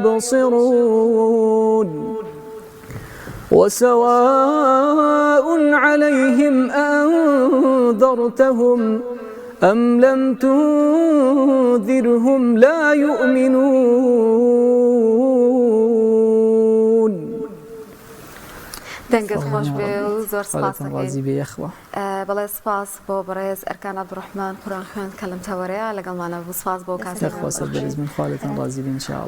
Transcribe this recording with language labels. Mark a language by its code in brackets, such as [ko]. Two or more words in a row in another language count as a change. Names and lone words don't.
[ar] يبصرون وسواء عليهم أنذرتهم أم لم تنذرهم لا يؤمنون. [ckb] دەنگت خۆش بێ و زۆر سپاس ڕازی بێ یەخوە. بەڵێ سپاس بۆ بەڕێز ئەرکان عەبدوڕەحمان قورئان خوێند کە لەم تەوەرەیە لەگەڵمانە بوو. سپاس بۆ کاتێک خۆ سەر بەرز من خاڵتان ڕازی بێ ئینشاءالله.